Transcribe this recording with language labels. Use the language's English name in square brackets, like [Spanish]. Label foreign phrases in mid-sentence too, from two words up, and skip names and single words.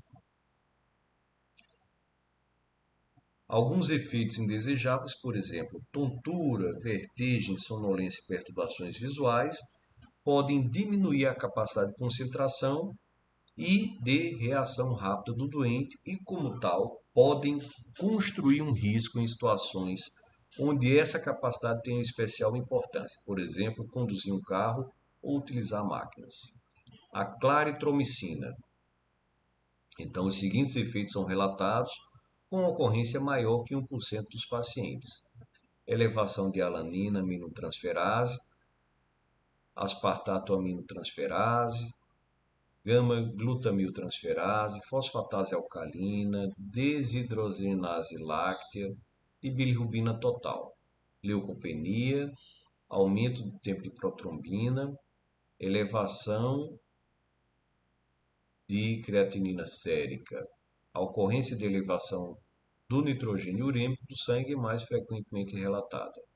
[Portuguese] Alguns efeitos indesejáveis, por exemplo, tontura, vertigem, sonolência e perturbações visuais, podem diminuir a capacidade de concentração e de reação rápida do doente e, como tal, podem construir um risco em situações onde essa capacidade tem uma especial importância, por exemplo, conduzir um carro ou utilizar máquinas. A claritromicina. Então, os seguintes efeitos são relatados com ocorrência maior que 1% dos pacientes: elevação de alanina aminotransferase, aspartato aminotransferase, gama-glutamiltransferase, fosfatase alcalina, desidrogenase láctea e bilirrubina total, leucopenia, aumento do tempo de protrombina, elevação de creatinina sérica, a ocorrência de elevação do nitrogênio urêmico do sangue mais frequentemente relatada.